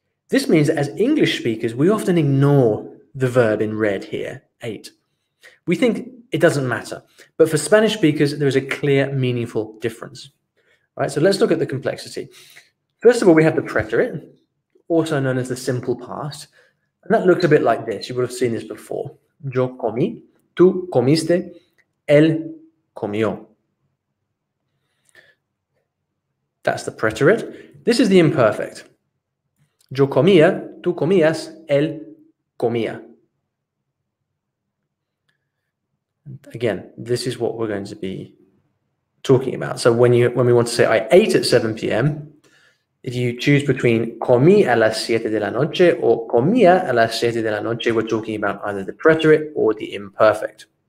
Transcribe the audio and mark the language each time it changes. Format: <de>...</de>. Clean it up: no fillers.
<en>This means that as English speakers, we often ignore the verb in red here, ate. We think it doesn't matter. But for Spanish speakers, there is a clear, meaningful difference. All right, so let's look at the complexity. First of all, we have the preterite, also known as the simple past. And that looks a bit like this. You would have seen this before.</en> <es>Yo comí, tú comiste, él comió.</es> <en>That's the preterite. This is the imperfect.</en> <es>Yo comía, tú comías, él comía.</es> <en>Again, this is what we're going to be talking about. So when we want to say I ate at 7 p.m., if you choose between</en> <es>comí a las 7 de la noche</es> <en>or</en> <es>comía a las 7 de la noche,</es> <en>we're talking about either the preterite or the imperfect.</en>